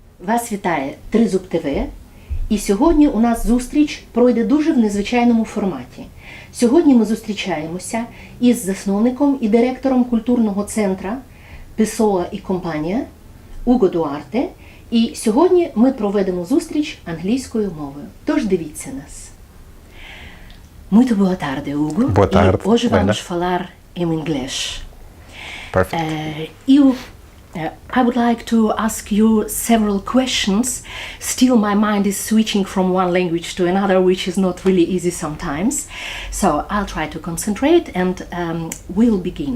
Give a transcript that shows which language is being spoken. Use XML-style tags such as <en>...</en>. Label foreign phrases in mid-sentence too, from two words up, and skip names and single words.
<uk>Вас вітає Тризуб ТВ, і сьогодні у нас зустріч пройде дуже в незвичайному форматі. Сьогодні ми зустрічаємося із засновником і директором культурного центру Пессоа і компанія Уго Дуарте, і сьогодні ми проведемо зустріч англійською мовою. Тож дивіться нас.</uk> <pt>Muito boa tarde, Ugo. Boa tarde. E hoje vamos falar em inglês.</pt> <en>Perfect. I would like to ask you several questions. Still, my mind is switching from one language to another, which is not really easy sometimes. So I'll try to concentrate and we'll begin.</en>